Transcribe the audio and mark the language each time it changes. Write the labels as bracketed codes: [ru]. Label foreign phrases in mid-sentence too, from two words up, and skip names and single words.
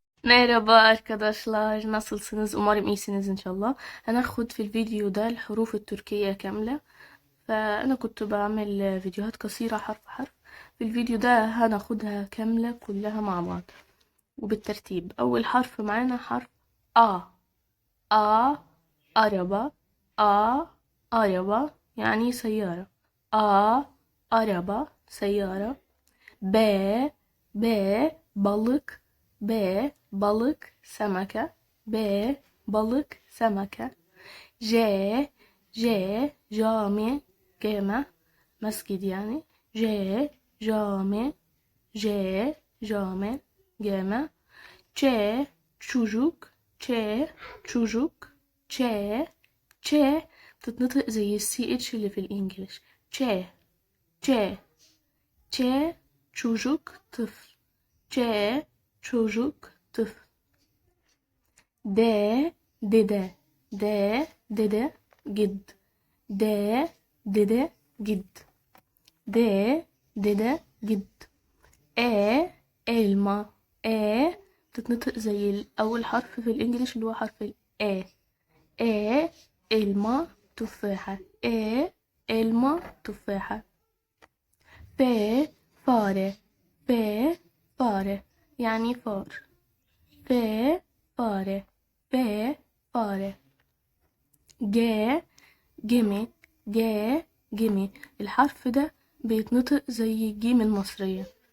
[tr] Merhaba arkadaşlar, nasılsınız? Umarım iyisiniz inşallah. [ar] هناخد في الفيديو ده الحروف التركية كاملة. فأنا كنت بعمل فيديوهات قصيرة حرف حرف. في الفيديو ده هناخدها كاملة كلها مع بعض وبالترتيب. أول حرف معانا حرف A. A araba. A araba يعني سيارة. A araba سيارة. B B balık. B balık سمكة. B balık سمكة. J J cami جامع مسجد يعني. J cami. J cami جامع. [tr] Ç çocuk. Ç çocuk. [ar] Ç Ç تتنطق زي السي اتش اللي في الانجليش. Ç Ç Ç çocuk طفل. Ç çocuk طفل. D dede. D dede جد. D dede جد. D dede جد. [tr] E elma. [ar] E تتنطق زي أول حرف في الإنجليش اللي هو حرف ال A. E elma تفاحة. E elma تفاحة. F fare. F fare يعني فار. F fare. [tr] F fare. G جيمي. [ar] G جيمي الحرف ده بيتنطق زي الجيم المصرية.